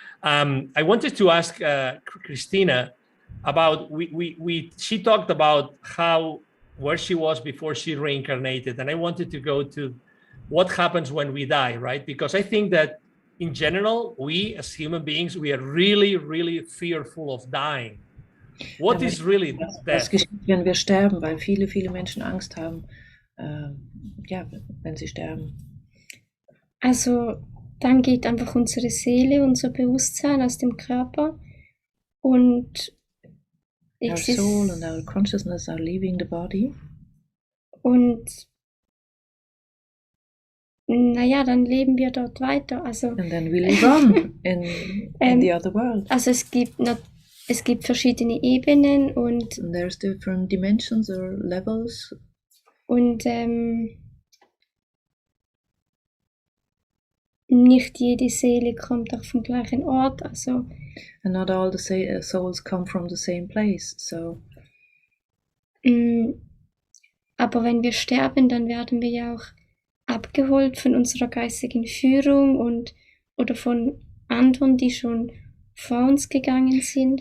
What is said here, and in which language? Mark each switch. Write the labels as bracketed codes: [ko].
[en] I wanted to ask Christina about she talked about how where she was before she reincarnated, and I wanted to go to what happens when we die, right? Because I think that in general, we as human beings, we are really, really fearful of dying. What is really [de] was [en] death? [de] geschieht, wenn wir sterben, weil viele Menschen Angst haben, ja, wenn sie sterben. Also dann geht einfach unsere Seele, unser Bewusstsein aus dem Körper und [en] Our soul and our consciousness are leaving the body. [de] Und naja, dann leben wir dort weiter. Also, [en] and then we live on in the other world. [de] Also es gibt verschiedene Ebenen und [en] there's different dimensions or levels. [de] Und nicht jede Seele kommt auch vom gleichen Ort. Also [en] and not all the souls come from the same place. So. [de] Aber wenn wir sterben, dann werden wir ja auch abgeholt von unserer geistigen Führung oder von anderen, die schon vor uns gegangen sind.